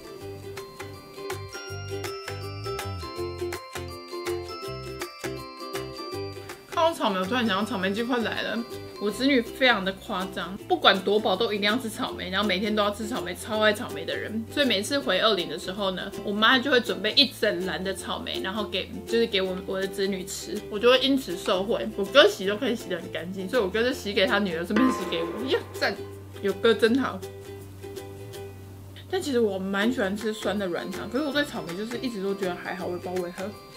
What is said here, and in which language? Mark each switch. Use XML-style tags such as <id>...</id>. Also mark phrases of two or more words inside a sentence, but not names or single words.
<zh>看到草莓，我突然想到草莓季快來了。我侄女非常的誇張，不管多飽都一定要吃草莓，然後每天都要吃草莓，超愛草莓的人。所以每次回20的時候呢，我媽就會準備一整籃的草莓，然後給我的侄女吃，我就會因此受惠。我哥洗都可以洗得很乾淨，所以我哥就洗給他女兒，順便洗給我。呀，讚，有哥真好。但其實我蠻喜歡吃酸的軟糖，可是我對草莓就是一直都覺得還好，我也不知道為何。</zh>